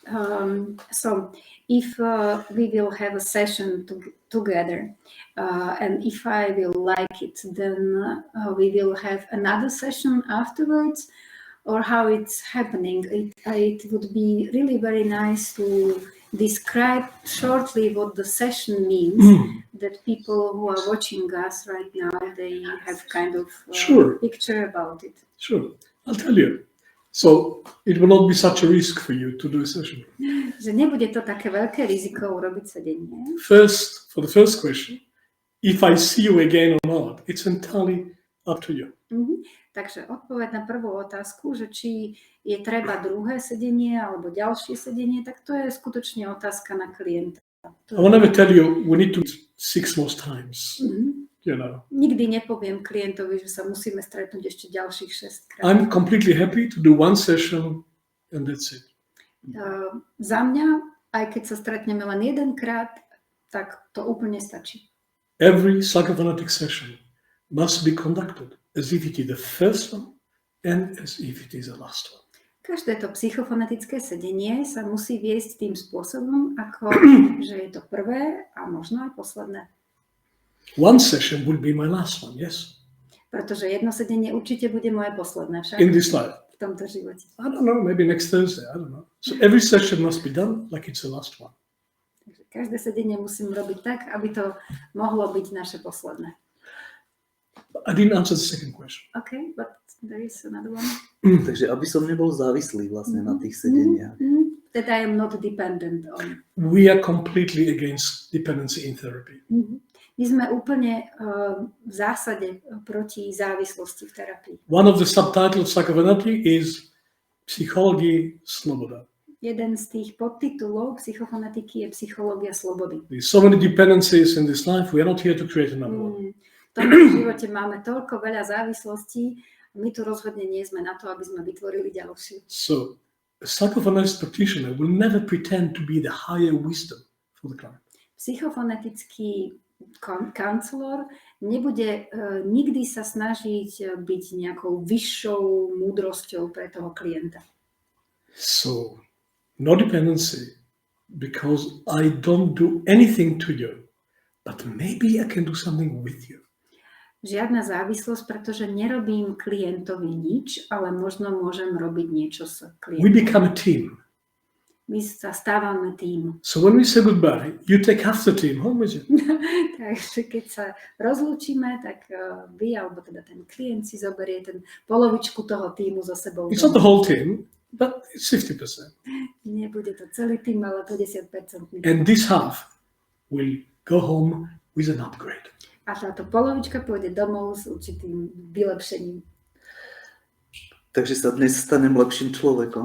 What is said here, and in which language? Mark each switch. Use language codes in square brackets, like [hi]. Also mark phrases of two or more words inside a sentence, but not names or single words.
[en] So if we will have a session together and if I will like it, then we will have another session afterwards, or how it's happening. It would be really very nice to describe shortly what the session means, that people who are watching us right now, they have kind of picture about it. Sure, I'll tell you. So it will not be such a risk for you to do a session. [sk] Že nebude to také veľké riziko urobiť sedenie. [en] First, for the first question, if I see you again or not, it's entirely up to you. [sk] Takže odpoveď na prvú otázku, že či je treba druhé sedenie alebo ďalšie sedenie, tak to je skutočne otázka na klienta. [en] I will never tell you we need to 6 more times. You know. [sk] Nikdy nepoviem klientovi, že sa musíme stretnúť ešte ďalších 6 krát. [en] I'm completely happy to do one session and that's it. [sk] Za mňa, aj keď sa stretneme len jedenkrát, tak to úplne stačí. [en] Every psychophonetic session must be conducted as if it is the first one and as if it is the last one. [sk] Každé to psychofonetické sedenie sa musí viesť tým spôsobom, ako že je to prvé a možno aj posledné. [en] One session will be my last one, yes. [sk] Pretože jedno sedenie určite bude moje posledné však. [en] In this life. [sk] V tomto živote. [en] I don't know, maybe next Thursday, I don't know. So every session must be done like it's the last one. [sk] Takže každé sedenie musím robiť tak, aby to mohlo byť naše posledné. [en] I didn't answer the second question. Okay, but there is another one. [sk] Takže aby som nebol závislý vlastne na tých sedeniach. [en] That I am not dependent on. We are completely against dependency in therapy. [sk] My sme úplne v zásade proti závislosti v terapii. [en] One of the subtitles of Psychofonetics is Psychology Sloboda. [sk] Jeden z tých podtitulov psychofonetiky je psychológia slobody. [en] There's so many dependencies in this life, we are not here to create another one. [sk] V tomto živote máme toľko veľa závislostí, my tu rozhodne nie sme na to, aby sme vytvorili ďalšie. [en] So, a psychophonetics practitioner will never pretend to be the higher wisdom for the client. [sk] Psychofonetický kancelor nebude nikdy sa snažiť byť nejakou vyššou múdrosťou pre toho klienta. [en] So, no dependency, because I don't do anything to you, but maybe I can do something with you. [sk] Žiadna závislosť, pretože nerobím klientovi nič, ale možno môžem robiť niečo s klientom. [en] We become a team. [sk] My sa stávame tým. [en] So when we say goodbye, you take half the team home with you. [sk] Takže keď sa rozlúčime, tak vy, alebo teda ten klient si zoberie ten polovičku toho týmu so sebou. [en] It's not the whole team, but it's 50%. [sk] Nebude to celý tým, ale 50%. [en] And this half will go home with an upgrade. [sk] A táto polovička pôjde domov s určitým vylepšením. Takže sa dnes stanem lepším človekom.